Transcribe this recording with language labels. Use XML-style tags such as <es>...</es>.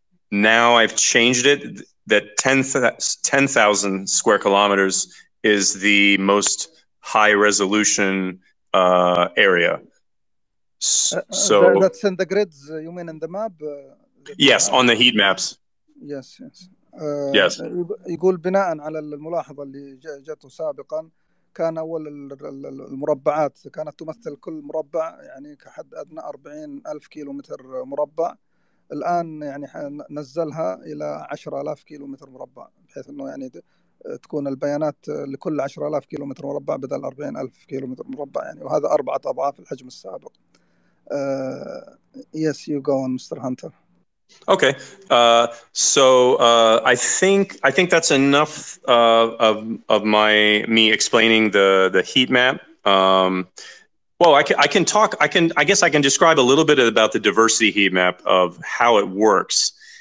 <en>Now I've changed it that 10,000 square kilometers is the most high resolution area. So that's in the grids, you mean in the map? Yes, on the heat maps. Yes, yes. Yes.</en> <ar>يقول بناء على الملاحظة اللي جاته سابقا، كان أول المربعات كانت تمثل كل مربع يعني كحد أدنى 40,000 كيلومتر مربع. الآن يعني نزلها إلى 10,000 كيلومتر مربع، بحيث أنه يعني تكون البيانات لكل 10,000 كيلومتر مربع بدل 40,000 كيلومتر مربع يعني، وهذا 4 أضعاف الحجم السابق.</ar> <en>Yes, you go on, Mr. Hunter. Okay, I think that's enough of me explaining the heat map. Well, I guess I can describe a little bit about the diversity heat map of how it works.</en>